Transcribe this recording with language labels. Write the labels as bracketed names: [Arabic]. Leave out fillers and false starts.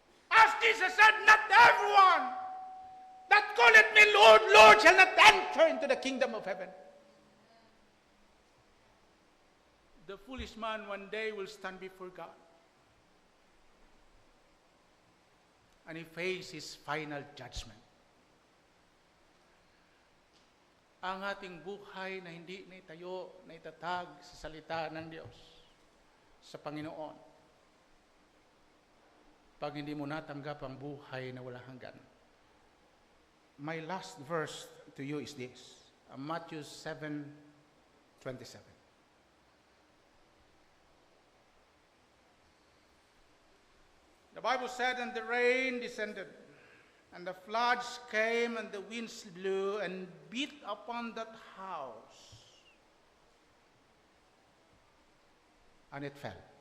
[English] As Jesus said, not everyone that calleth me Lord, Lord shall not enter into the kingdom of heaven. The foolish man one day will stand before God. And he faces his final judgment. [Filipino] Ang ating buhay na hindi naitayo, naitatag sa salita ng Diyos, sa Panginoon. Pag hindi mo natanggap ang buhay na walang hanggan. [English] My last verse to you is this, Matthew 7:27. The Bible said, and the rain descended, and the floods came, and the winds blew and beat upon that house, and it fell.